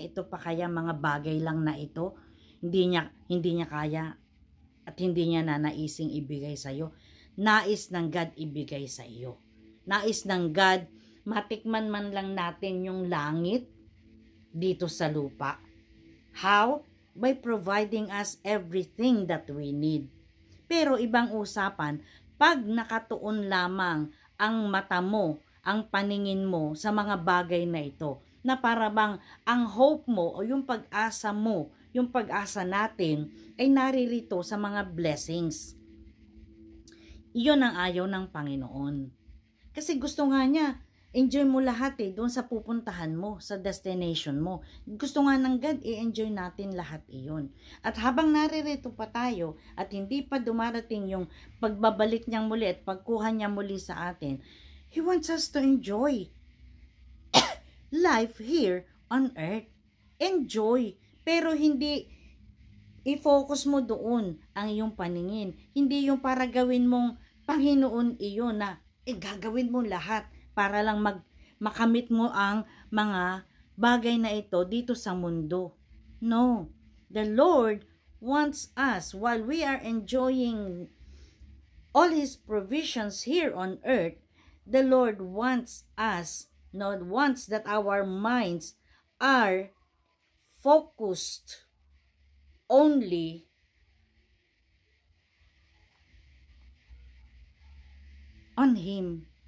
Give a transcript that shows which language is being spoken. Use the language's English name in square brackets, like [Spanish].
[Filipino] Ito pa kaya mga bagay lang na ito, hindi niya kaya at hindi niya nanaising ibigay sa iyo. Nais ng God ibigay sa iyo. Nais ng God matikman man lang natin yung langit, dito sa lupa. [English] How? By providing us everything that we need. [Filipino] Pero ibang usapan, pag nakatuon lamang ang mata mo, ang paningin mo sa mga bagay na ito, na para bang ang hope mo o yung pag-asa mo, yung pag-asa natin ay naririto sa mga blessings. Iyon ang ayaw ng Panginoon. Kasi gusto nga niya, enjoy mo lahat doon sa pupuntahan mo, sa destination mo. Gusto nga ng God, i-enjoy natin lahat iyon. At habang naririto pa tayo at hindi pa dumarating yung pagbabalik niyang muli at pagkuha niya muli sa atin, [English] He wants us to enjoy life here on earth. Enjoy. [Filipino] Pero hindi i-focus mo doon ang iyong paningin. Hindi yung para gawin mong Panginoon iyon na gagawin mo lahat para lang makamit mo ang mga bagay na ito dito sa mundo. [English] No. The Lord wants us, while we are enjoying all His provisions here on earth, the Lord wants us, wants that our minds are focused only on Him.